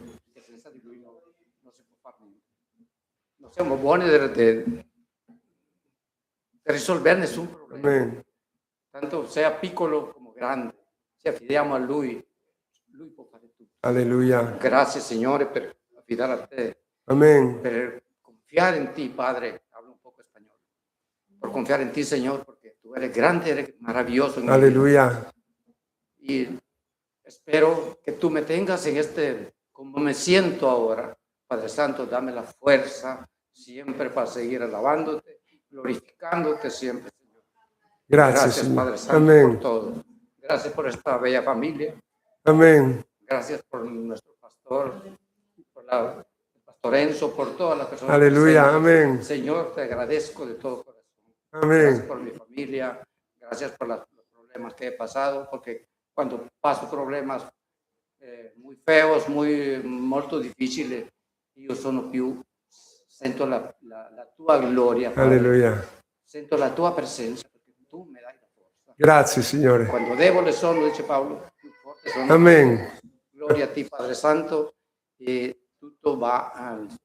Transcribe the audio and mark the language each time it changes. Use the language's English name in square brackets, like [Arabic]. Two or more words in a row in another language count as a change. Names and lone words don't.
[Italian] Senza di lui non si può fare niente. Non siamo buoni per risolvere nessun problema. Amen. Tanto sia piccolo come grande, ci affidiamo a lui, lui può fare tutto. Alleluia. Grazie Signore per affidare a te. Amen. Per confiare in ti, Padre, [Spanish] hablo un poco español. Por confiar en ti, Señor, porque tú eres grande, eres maravilloso. Alleluia. Y espero que tú me tengas en como me siento ahora. Padre Santo, dame la fuerza siempre para seguir alabándote, glorificándote siempre, Señor. Gracias Padre Santo, Amen. por todo. Gracias por esta bella familia. Amén. Gracias por nuestro pastor, por el pastor Enzo, por todas las personas. Aleluya, amén. Señor, te agradezco de todo corazón. Amén. Gracias por mi familia, gracias por los problemas que he pasado, porque cuando paso problemas muy feos, [Italian] molto difficili, io sono più, sento la tua gloria, Padre. Alleluia. Sento la tua presenza, perché tu mi dai la forza. Grazie, Signore. Quando debole sono, dice Paolo, più forte sono. Amen. [Spanish] Gloria a ti, [Italian] Padre Santo, e tutto va a...